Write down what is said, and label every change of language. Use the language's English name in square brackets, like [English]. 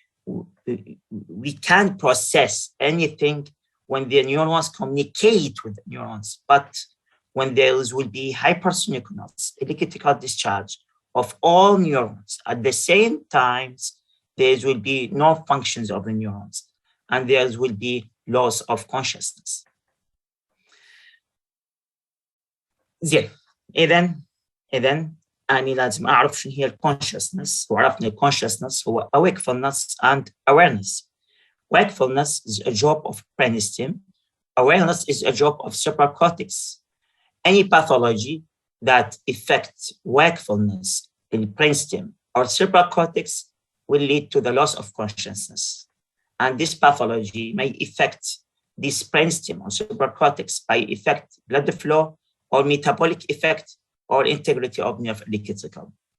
[English] We can't process anything when the neurons communicate with the neurons, but when there will be hypersynchronous electrical discharge of all neurons at the same time, there will be no functions of the neurons, and there will be loss of consciousness. [Arabic] زين إذن أنا لازم أعرف شنو هي الكونشسنس، وعرفنا الكونشسنس هو [English] wakefulness and awareness. Wakefulness is a job of brainstem. Awareness is a job of supracortex. Any pathology that affects wakefulness in brainstem or supracortex will lead to the loss of consciousness. And this pathology may affect this brainstem or supracortex by affect blood flow or metabolic effect or integrity of nerve electrical.